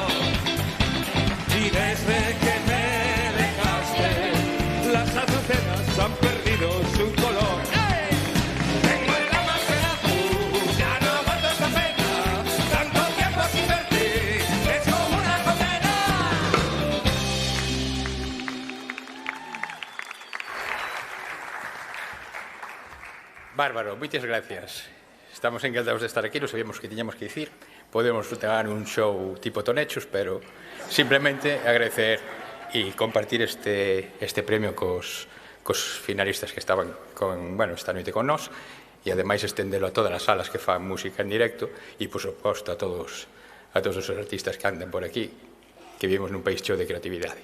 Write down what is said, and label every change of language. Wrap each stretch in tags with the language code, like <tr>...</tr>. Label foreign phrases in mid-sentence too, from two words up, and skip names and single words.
<es>Y desde que me dejaste, las azucenas han perdido su color. ¡Ey! Tengo el alma pedazo, ya no aguanto esta pena. Tanto tiempo sin verte, es como una condena.</es> <gl>Bárbaro, moitas gracias. Estamos encantados de estar aquí, non sabíamos que tiñamos que dicir. Podemos ter un show tipo Tonechos, pero simplemente agradecer e compartir este premio cos finalistas que estaban esta noite con nós e ademais estendelo a todas as salas que fan música en directo e, por suposto, a todos os artistas que andan por aquí, que vivimos nun país cheo de creatividade.</gl>